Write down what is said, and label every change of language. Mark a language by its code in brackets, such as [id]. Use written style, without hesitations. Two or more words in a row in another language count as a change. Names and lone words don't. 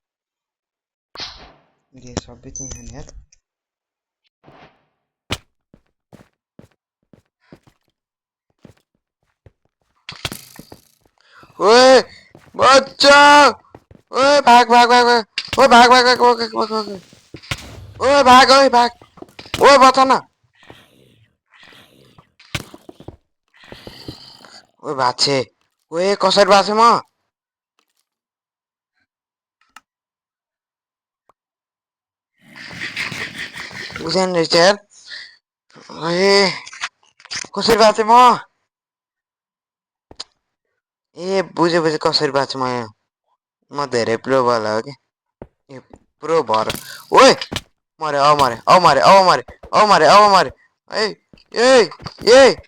[ne] ये सबै चाहिँ यहाँ यार ओए बच्चा ओए भाग भाग भाग भाग ओए भाग भाग भाग भाग भाग भाग ओए भाग ओए भाग ओए बचा न ओए भाछे ओए कसरी बाँचे म बुझेन रहेछ यार ओए कसरी बाँचे म ए बुझे बुझे कसरी बाँचे म यहाँ म धेरै प्रो वाला हो कि ए प्रो भर ओए मरे अब मरे अब मरे अब मरे अब मरे अब मरे ए ए ए